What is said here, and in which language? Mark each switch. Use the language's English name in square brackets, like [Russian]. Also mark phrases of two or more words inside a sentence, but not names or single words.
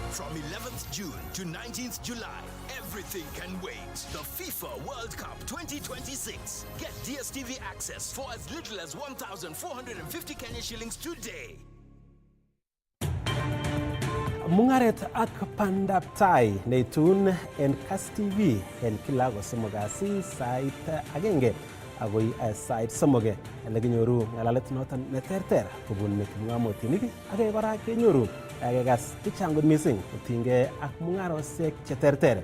[English] From 11th June to 19th July, everything can wait. The FIFA World Cup 2026. Get DSTV access for as little as 1,450 Kenya shillings today. [Kalenjin] Mungaret ak pandab tai neitun en Kass Tv en kila kosomokasi sait agenge agoi sait somoge elekinyoru ngalalet noton neterter kobun kipng'omotinik ak kora kenyoru kekas chechang kot mising kotinygei ak mung'arosiek cheterter.